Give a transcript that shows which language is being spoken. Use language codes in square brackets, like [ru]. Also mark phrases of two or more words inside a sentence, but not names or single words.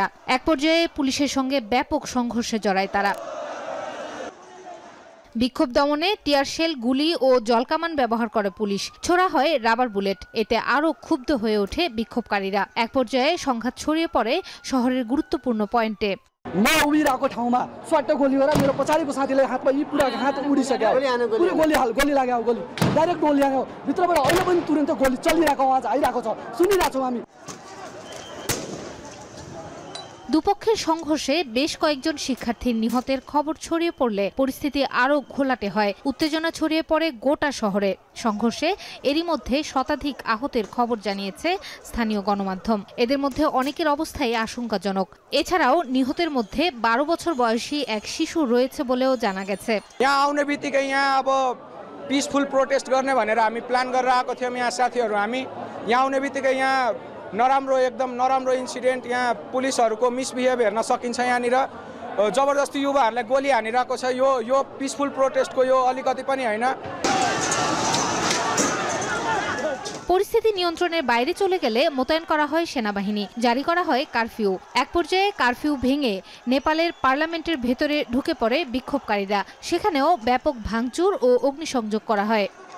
[bn] এক পর্যায়ে পুলিশের সঙ্গে ব্যাপক সংঘর্ষে জড়ায় তারা। বিক্ষোভ দমনে টিয়ারশেল, গুলি ও জলকামান ব্যবহার করে পুলিশ। ছোড়া হয় [en] rubber bullet. [bn] এতে আরও ক্ষুব্ধ হয়ে ওঠে বিক্ষোভকারীরা। এক পর্যায়ে সংঘাত ছড়িয়ে পড়ে শহরের গুরুত্বপূর্ণ পয়েন্টে। [ne] म उभिरहेको ठाउँमा स्वाट गोली गरेर मेरो पछाडिको साथीले हातमा यी पुरा हात उडिसक्यो। पुरै गोली लाग्यो, गोली डाइरेक्ट गोली लाग्यो। भित्रबाट अहिले पनि तुरन्त गोली चलिरहेको आवाज आइरहेको छ, सुनिरहेको छौँ हामी। [bn] দুপক্ষের সংঘর্ষে বেশ কয়েকজন শিক্ষার্থীর নিহতের খবর ছড়িয়ে পড়লে পরিস্থিতি আরও ঘোলাটে হয়। উত্তেজনা ছড়িয়ে পড়ে গোটা শহরে। সংঘর্ষে এরই মধ্যে শতাধিক আহতের খবর জানিয়েছে স্থানীয় গণমাধ্যম। এদের মধ্যে অনেকের অবস্থাই আশঙ্কাজনক। এছাড়াও নিহতের মধ্যে 12 বছর বয়সী এক শিশু রয়েছে বলেও জানা গেছে। [ne] यहाँ आउने बित्तिकै यहाँ अब [en] peaceful protest [ne] गर्ने भनेर हामी प्लान गरेर आएको थियौँ। यहाँ साथीहरू हामी यहाँ आउने बित्तिकै यहाँ एकदम नराम्रो इन्सिडेन्ट, यहाँ पुलिसहरूको मिसबिहेभ हेर्न सकिन्छ। यहाँनिर जबरजस्ती युवाहरूलाई गोली हानिरहेको छ। यो [en] peaceful protestको [ne] यो अलिकति पनि होइन। [bn] পরিস্থিতি নিয়ন্ত্রণের বাইরে চলে গেলে মোতায়েন করা হয় সেনাবাহিনী, জারি করা হয় কারফিউ। এক পর্যায়ে কারফিউ ভেঙে নেপালের পার্লামেন্টের ভেতরে ঢুকে পড়ে বিক্ষোভকারীরা। সেখানেও ব্যাপক ভাঙচুর ও অগ্নিসংযোগ করা হয়।